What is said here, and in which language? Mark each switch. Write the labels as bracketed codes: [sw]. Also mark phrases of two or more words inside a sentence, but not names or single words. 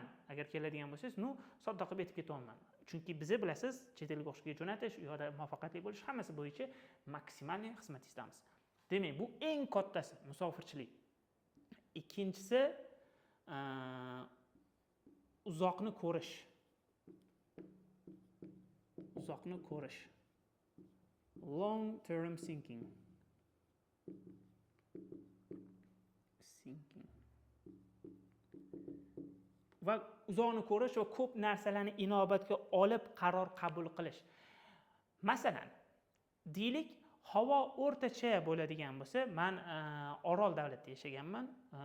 [uz] Agar keladigan bo'lsangiz, sodda qilib aytib ketaman. Chunki biz bilasiz, chet elga o'qishga jo'natish, u yerda muvaffaqiyatli bo'lish hammasi bo'yicha maksimal xizmatingizdamiz. Demak, bu eng kattasi musofirchilik. Ikkinchisi uzoqni ko'rish. Uzoqni ko'rish. [en] Long term thinking. [uz] Va uzoqni ko'rish va ko'p narsalarni inobatga olib qaror qabul qilish. Masalan, deylik, havo o'rtacha bo'ladigan bo'lsa, men Orol davlatida yashaganman.